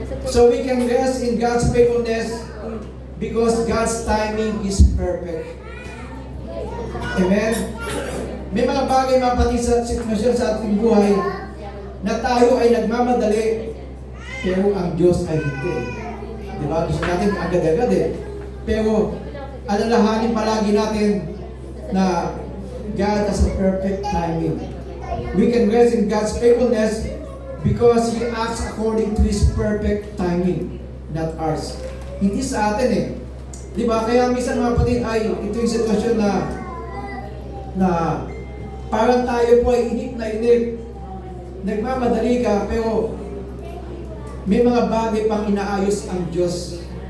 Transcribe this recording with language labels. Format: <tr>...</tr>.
<en>So we can rest in God's faithfulness because God's timing is perfect. Amen?</en> <tl>May mga bagay mga kapatid sa sitwasyon sa ating buhay na tayo ay nagmamadali pero ang Diyos ay hindi. Diba? Gusto natin agad-agad eh. Pero alalahanin palagi natin na</tl> <en>God has a perfect timing. We can rest in God's faithfulness because He acts according to His perfect timing, not ours.</en> <tl>Hindi sa atin eh. Diba? Kaya minsan mga kapatid ay ito yung sitwasyon na parang tayo po ay inip na inip. Nagmamadali ka pero may mga bagay pang inaayos ang Diyos.</tl>